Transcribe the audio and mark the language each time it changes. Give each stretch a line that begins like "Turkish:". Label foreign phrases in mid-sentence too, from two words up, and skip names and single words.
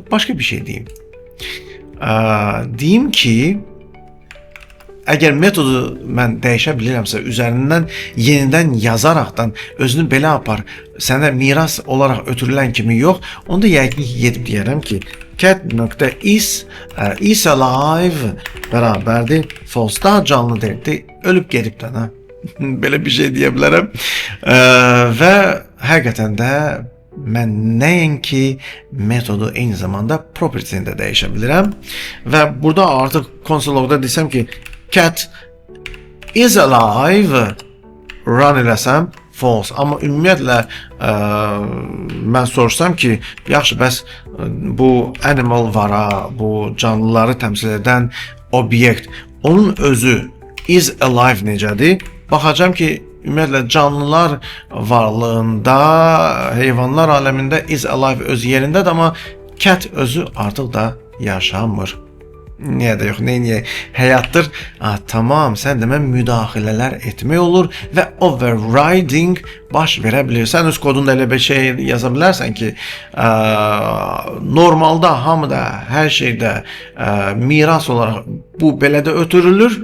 Azerbaijani: Başqa bir şey deyim. Deyim ki, əgər metodu mən dəyişə bilirəmsə, üzərindən yenidən yazaraqdan özünü belə apar, sənə miras olaraq ötürülən kimi yox, onda yəqin ki, gedib deyərəm ki,
English: cat.is alive
Azerbaijani: bərabərdir, false, daha canlı deyildi, ölüb gedibdən. Belə bir şey deyə bilərəm. Və həqiqətən də mən nəinki metodu eyni zamanda property-ni də dəyişə bilirəm. Və burada artıq konsologda desəm ki,
English: cat is alive run
Azerbaijani: eləsəm false. Amma ümumiyyətlə mən sorsam ki, yaxşı, bəs bu animal vara, bu canlıları təmsil edən obyekt, onun özü
English: is alive
Azerbaijani: necədir? Baxacam ki, ümumiyyətlə canlılar varlığında, heyvanlar aləmində
English: is alive
Azerbaijani: öz yerindədir, amma cat özü artıq da yaşamır. Niyə də yox, neyə? Həyatdır. Tamam, sən demə müdaxilələr etmək olur və overriding baş verə bilir. Sən öz kodunda elə bir şey yaza bilərsən ki, normalda hamıda, hər şeydə miras olaraq bu belə də ötürülür.